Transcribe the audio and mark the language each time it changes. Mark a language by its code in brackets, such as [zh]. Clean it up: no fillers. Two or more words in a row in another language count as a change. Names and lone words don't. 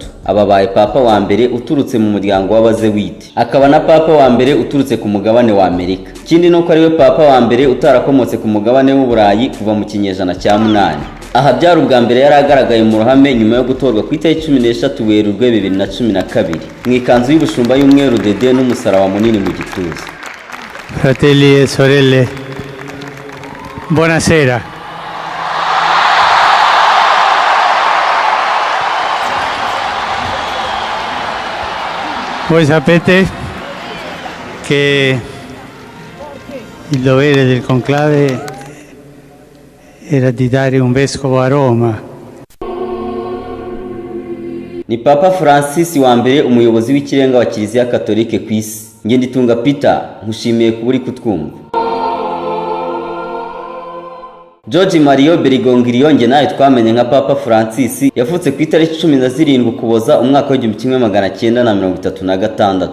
[rw] Ababaye papa wa mbere uturutse mu muryango w'abazewite, akaba na papa wa mbere uturutse ku mugabane wa Amerika. Kindi nuko ari we papa wa mbere utarakomotse ku mugabane w'Uburayi kuva mu kinyejana cya 8. Aha byari ubwa mbere yaragaragaye mu ruhame nyuma yo gutorwa ku itariki 13 Werurwe 2012 mu ikanzu y'ubushumba y'umweru dede n'umusaraba munini mu gituza. [it] Fratelli e sorelle, buonasera. Voi sapete che il dovere del conclave era di dare un vescovo a Roma. [rw] Ni Papa Francis wa mbere umuyobozi w'ikirenga wa Kiliziya Katolike ku isi. Nge ndi TungaPeter, nkushimiye kuburi kutwumva. George Mario Bergoglio nge nawe twamenye nka Papa Francis yavutse ku itariki 17 Ukuboza umwaka wa 1936.